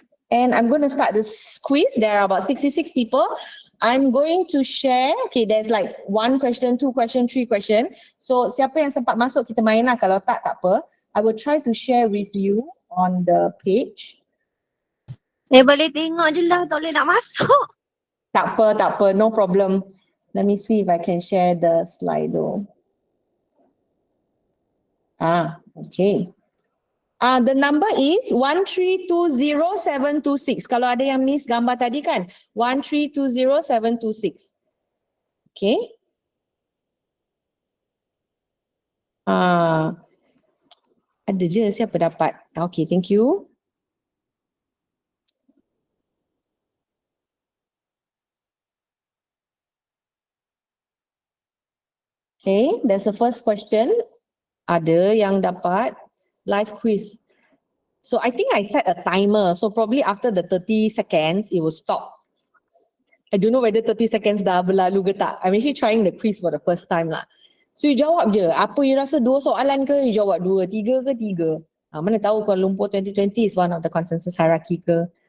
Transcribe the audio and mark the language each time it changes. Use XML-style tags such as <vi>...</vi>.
<en>And I'm going to start this quiz. There are about 66 people. I'm going to share. Okay, there's like 1 question, 2 question, 3 question.</en> <ms>So siapa yang sempat masuk kita main lah. Kalau tak apa.</ms> <en>I will try to share with you on the page.</en> <ms>Saya boleh tengok je lah, tak boleh nak masuk. Tak apa,</ms> <en>no problem. Let me see if I can share the Slido. Okay. The number is 1320726.</en> <ms>Kalau ada yang miss gambar tadi kan, 1320726. Okay. Ada je siapa dapat. Okay, thank you.</ms> <en>Okay, that's the first question.</en> <ms>Ada yang dapat live quiz.</ms> <en>So I think I set a timer. So probably after the 30 seconds, it will stop. I don't know whether 30 seconds</en> <ms>dah berlalu ke tak.</ms> <en>I'm actually trying the quiz for the first time lah.</en> <ms>So you jawab je. Apa you rasa 2 soalan ke? You jawab 2, 3 ke 3. Mana tahu</ms> <en>Kuala Lumpur 2020 is one of the consensus hierarchy ke.</en>